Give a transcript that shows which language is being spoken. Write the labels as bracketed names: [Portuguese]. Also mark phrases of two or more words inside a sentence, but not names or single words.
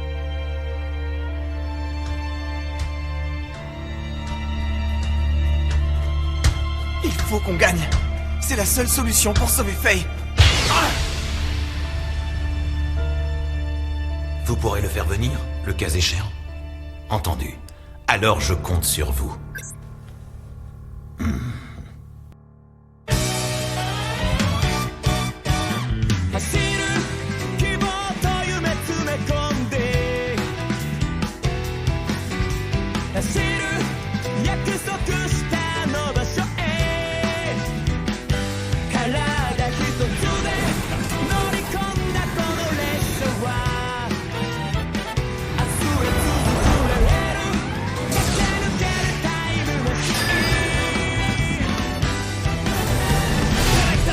[French] Il faut qu'on gagne. C'est la seule solution pour sauver Faye. Vous pourrez le faire venir, le cas échéant. Entendu. Alors je compte sur vous. [Japanese] 走る希望と夢詰め込んで走る約束したあの場所へ体一つで乗り込んだこの列車は明日へ続くレール駆け抜けるタイムマシンただひた